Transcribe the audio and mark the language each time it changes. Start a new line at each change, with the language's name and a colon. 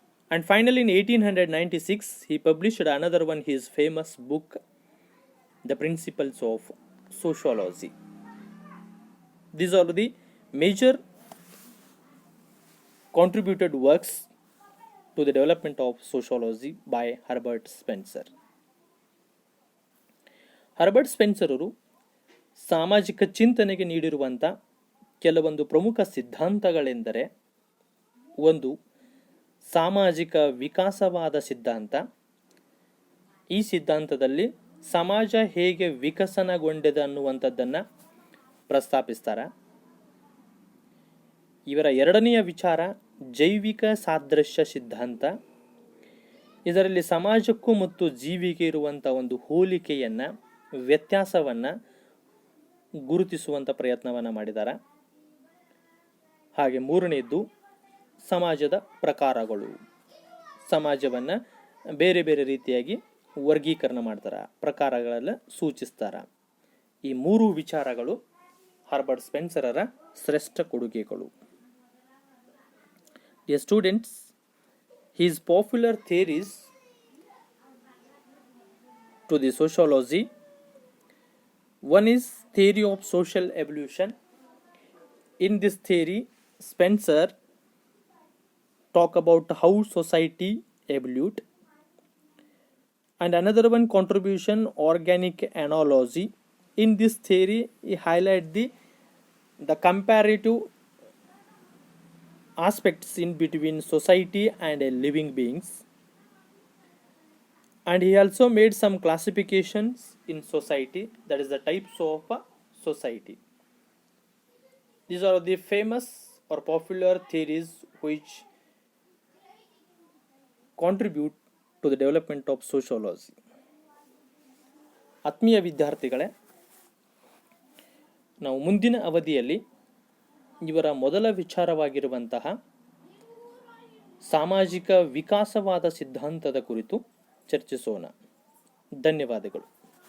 English: And finally, in 1896, he published another one, his famous book, The Principles of Sociology. These are the major contributed works to the development of sociology by Herbert Spencer.
Kannada: Herbert Spencer ಅವರು ಸಾಮಾಜಿಕ ಚಿಂತನೆಗೆ ನೀಡಿರುವಂಥ ಕೆಲವೊಂದು ಪ್ರಮುಖ ಸಿದ್ಧಾಂತಗಳೆಂದರೆ, ಒಂದು ಸಾಮಾಜಿಕ ವಿಕಾಸವಾದ ಸಿದ್ಧಾಂತ. ಈ ಸಿದ್ಧಾಂತದಲ್ಲಿ ಸಮಾಜ ಹೇಗೆ ವಿಕಸನಗೊಂಡಿದೆ ಅನ್ನುವಂಥದ್ದನ್ನು ಪ್ರಸ್ತಾಪಿಸ್ತಾರೆ. ಇವರ ಎರಡನೆಯ ವಿಚಾರ ಜೈವಿಕ ಸಾದೃಶ್ಯ ಸಿದ್ಧಾಂತ. ಇದರಲ್ಲಿ ಸಮಾಜಕ್ಕೂ ಮತ್ತು ಜೀವಿಗೆ ಇರುವಂಥ ಒಂದು ಹೋಲಿಕೆಯನ್ನು, ವ್ಯತ್ಯಾಸವನ್ನು ಗುರುತಿಸುವಂಥ ಪ್ರಯತ್ನವನ್ನು ಮಾಡಿದ್ದಾರೆ. ಹಾಗೆ ಮೂರನೆಯದ್ದು ಸಮಾಜದ ಪ್ರಕಾರಗಳು. ಸಮಾಜವನ್ನು ಬೇರೆ ಬೇರೆ ರೀತಿಯಾಗಿ ವರ್ಗೀಕರಣ ಮಾಡ್ತಾರೆ, ಪ್ರಕಾರಗಳೆಲ್ಲ ಸೂಚಿಸ್ತಾರೆ. ಈ ಮೂರು ವಿಚಾರಗಳು ಹರ್ಬರ್ಟ್ ಸ್ಪೆನ್ಸರರ ಶ್ರೇಷ್ಠ ಕೊಡುಗೆಗಳು.
English: Dear students, his popular theories to the sociology. One is theory of social evolution. In this theory, Spencer talk about how society evolved. And another one contribution, organic analogy. In this theory, he highlight the comparative aspects in between society and living beings. And he also made some classifications in society, that is the types of society. These are the famous or popular theories which contribute to the development of sociology.
Kannada: ಆತ್ಮೀಯ ವಿದ್ಯಾರ್ಥಿಗಳೇ, ನಾವು ಮುಂದಿನ ಅವಧಿಯಲ್ಲಿ ಇವರ ಮೊದಲ ವಿಚಾರವಾಗಿರುವಂತಹ ಸಾಮಾಜಿಕ ವಿಕಾಸವಾದ ಸಿದ್ಧಾಂತದ ಕುರಿತು ಚರ್ಚಿಸೋಣ. ಧನ್ಯವಾದಗಳು.